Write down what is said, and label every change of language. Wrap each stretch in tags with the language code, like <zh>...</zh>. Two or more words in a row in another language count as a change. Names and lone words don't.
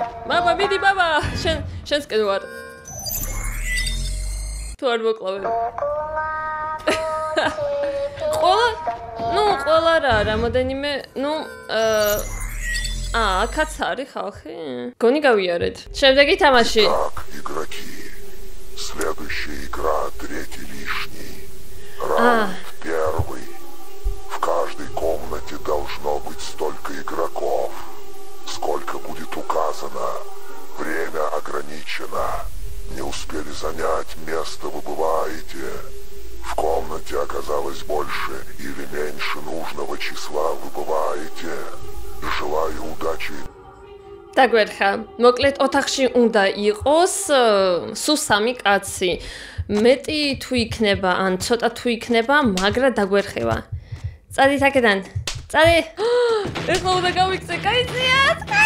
<ka>მამა, მიდი მამა. შენსკენ ვარ. თუ არ მოკლავენ. ყველა რა, რამოდენიმე, აქაც არის ხალხი. გონი გავიარეთ. შემდეგი თამაში.</ka> <ru>Следующая игра, третий лишний. Раунд первый. В каждой комнате должно быть столько игроков, сколько будет указано. Время ограничено. Не успели занять место, выбываете. В комнате оказалось больше или меньше нужного числа, выбываете. Желаю удачи.</ru> <ka>დაგვერხა. მოკლედ ოთახში უნდა იყოს სულ 3 კაცი. მეტი თუ იქნება, ან ცოტა თუ იქნება, მაგრა დაგვერხება. წადით აქედან. წადი. ეხლა უნდა გავიქცე, კაიციათ.</ka>